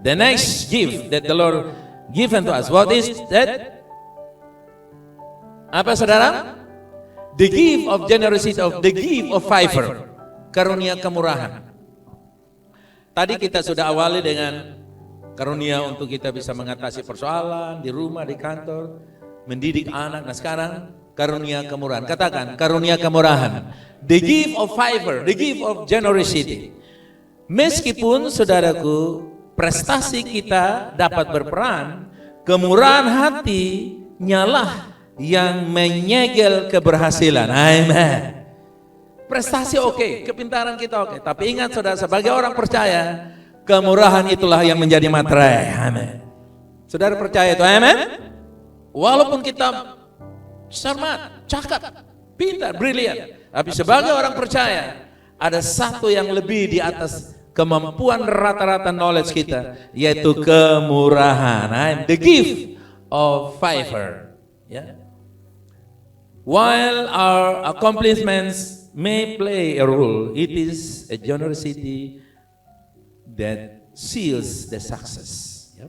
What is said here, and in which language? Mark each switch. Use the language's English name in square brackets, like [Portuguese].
[English] The next gift that the Lord given to us. What is that? [Indonesian] Apa, saudara? [English] The gift of generosity, of the gift of favor. [Indonesian] Karunia kemurahan. Tadi kita sudah awali dengan karunia untuk kita bisa mengatasi persoalan di rumah, di kantor, mendidik anak. Nah sekarang karunia kemurahan. Katakan karunia kemurahan. [English] The gift of favor, the gift of generosity. [Indonesian] Meskipun saudaraku prestasi kita dapat berperan, kemurahan hati nyalah yang menyegel keberhasilan. Amen. Prestasi oke, kepintaran kita oke, tapi ingat saudara, sebagai orang percaya, kemurahan itulah yang menjadi materai. Amen. Saudara percaya itu? Amen. Walaupun kita cermat, cakap, pintar, brilian, tapi sebagai orang percaya, ada satu yang lebih di atas kemampuan rata-rata knowledge kita, yaitu kemurahan. [English] Amen. The gift of favor. Ya. While our accomplishments may play a role, it is a generosity that seals the success.